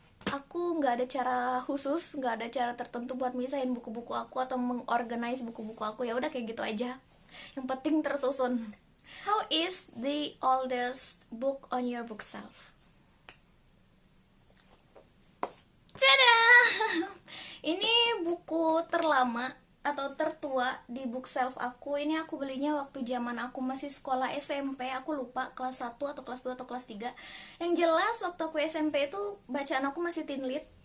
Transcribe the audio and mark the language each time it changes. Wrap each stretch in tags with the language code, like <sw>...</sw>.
<id>Aku nggak ada cara khusus, nggak ada cara tertentu buat misahin buku-buku aku atau mengorganize buku-buku aku. Ya udah kayak gitu aja. Yang penting tersusun.</id> <en>How is the oldest book on your bookshelf? Tada!</en> <id>Ini buku terlama atau tertua di bookshelf aku. Ini aku belinya waktu zaman aku masih sekolah SMP. Aku lupa kelas 1 atau kelas 2 atau kelas 3. Yang jelas waktu aku SMP itu bacaan aku masih teen lit.</id>